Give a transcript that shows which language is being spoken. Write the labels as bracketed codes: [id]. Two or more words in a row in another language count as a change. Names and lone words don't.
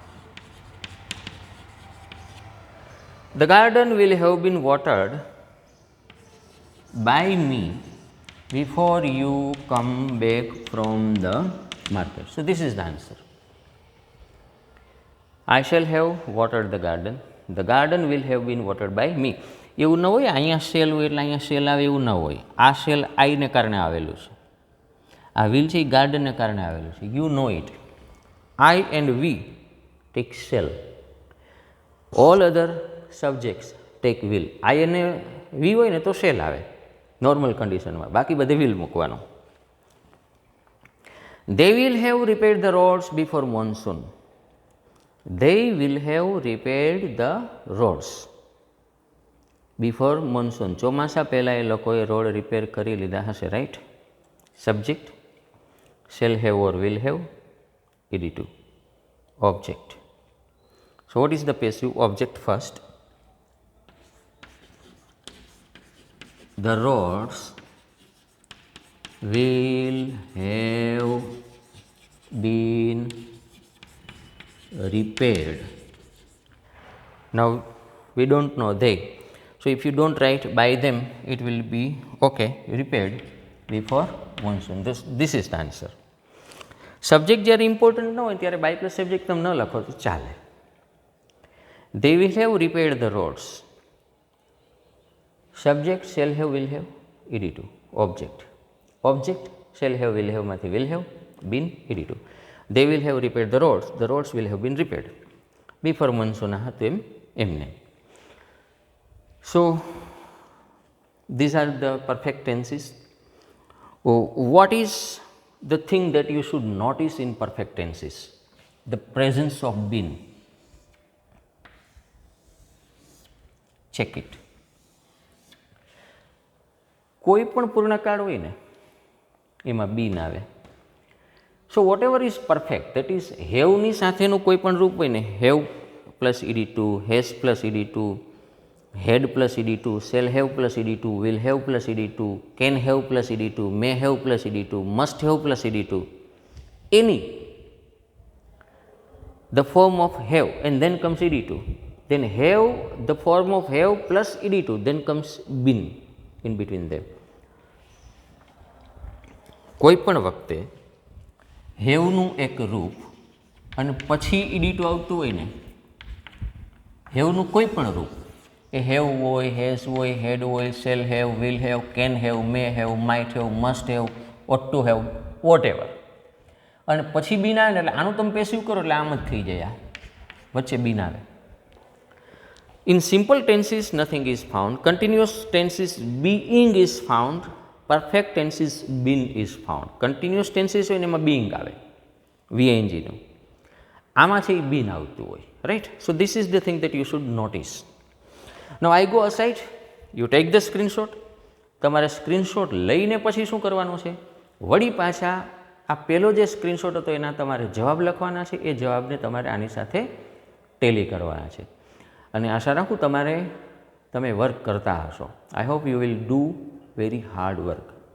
[en] The garden will have been watered by me before you come back from the market. So, this is the answer. I shall have watered the garden. The garden will have been watered by me. [gu] એવું ન હોય અહીંયા સેલ હોય એટલે અહીંયા સેલ આવે એવું ન હોય. આ સેલ આઈને કારણે આવેલું છે. આ વિલ છે એ ગાર્ડનને કારણે આવેલું છે. [en] you know it. I and we take shall. All other subjects take will. [gu] I અને we હોય ને તો shall આવે [en] normal conditionમાં. [gu] બાકી બધે will મૂકવાનું. [en] They will have repaired the roads before monsoon. They will have repaired the roads before monsoon. [gu] ચોમાસા પહેલાં એ લોકોએ [en] road repair [gu] કરી લીધા હશે, રાઈટ? [en] સબ્જેક્ટ shall have or will have, ed2 object. So, what is the passive object first? The roads will have been repaired. Now, we do not know they. So, if you do not write by them, it will be okay, repaired before monsoon. This is the answer. [gu] સબ્જેક્ટ જ્યારે ઇમ્પોર્ટન્ટ ન હોય ત્યારે [en] by plus subject [gu] તમે ન લખો તો ચાલે. [en] They will have repaired the roads. Subject shall have, will have, ed2 object. Object shall have, will have માંથી will have, been, ed2. they will have repaired the roads will have been repaired. Before monsoon [gu] હતું એમને. [en] So these are the perfect tenses. What is the thing that you should notice in perfect tenses? The presence of been. Check it. [gu] કોઈ પણ પૂર્ણકાળ હોય ને એમાં બીન આવે. [en] so what ever is perfect that is haveની [gu] સાથેનું કોઈ પણ રૂપ હોય ને, [en] have plus ED2, has plus ED2, had plus ED2, shall have plus ED2, will have plus ED2, can have plus ED2, may have plus ED2, must have plus ED2, any the form of have and then comes ED2, then have the form of have plus ED2, then comes been in between them. [gu] કોઈ પણ વખતે હેવનું એક રૂપ અને પછી ED2 આવતું હોય ને, હેવનું કોઈ પણ રૂપ એ હેવ હોય, હેઝ હોય, હેડ હોય, [en] shall have, will have, can have, may have, might have, must have, ought to have, what ever, [gu] અને પછી બીન આવે ને એટલે આનું તમે પેસિવ કરો એટલે આમ જ થઈ જાય, આ વચ્ચે બીન આવે. [en] In simple tenses nothing is found, continuous tenses being is found, perfect tenses been is found. Continuous tenses [gu] હોય ને એમાં being આવે VING નું, આમાં છે એ been આવતું હોય, [en] right? So this is the thing that you should notice. Now I go aside, you take the screenshot. [gu] તમારે સ્ક્રીનશોટ લઈને પછી શું કરવાનું છે, વળી પાછા આ પહેલો જે સ્ક્રીનશોટ હતો એના તમારે જવાબ લખવાના છે, એ જવાબને તમારે આની સાથે ટેલી કરવાના છે. અને આશા રાખું તમે વર્ક કરતા હશો. [en] I hope you will do very hard work.